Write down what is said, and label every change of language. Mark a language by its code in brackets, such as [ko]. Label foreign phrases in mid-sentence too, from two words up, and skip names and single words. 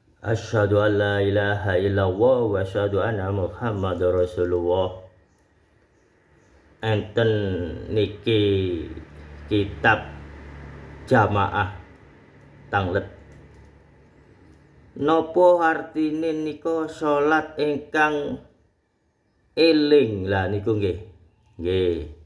[ar] أشهد أن لا إله إلا الله وأشهد أن محمدا رسول الله. [jv] Enten niki kitab jamaah tanglet. Napa artine nika salat ingkang eling? Lah niku nggih. Nggih.